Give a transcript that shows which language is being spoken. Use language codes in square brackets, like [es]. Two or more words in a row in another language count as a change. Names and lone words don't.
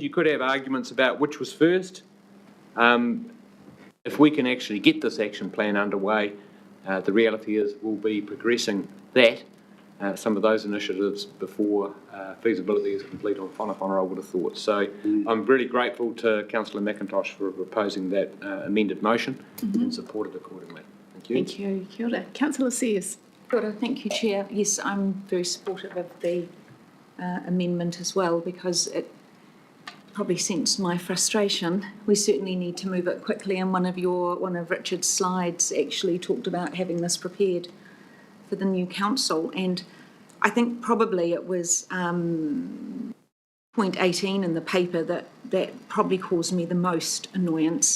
[en] You could have arguments about which was first. If we can actually get this action plan underway, the reality is we'll be progressing that, some of those initiatives before feasibility is complete on whanawhana, I would have thought. So I'm really grateful to Councillor McIntosh for proposing that amended motion and supported accordingly. Thank you. Thank you. [mi] Kia ora. Councillor Sears. Kia ora. [en] Thank you, Chair. Yes, I'm very supportive of the amendment as well, because it probably sense my frustration. We certainly need to move it quickly, and one of Richard's slides actually talked about having this prepared for the new council, and I think probably it was point 18 in the paper that probably caused me the most annoyance.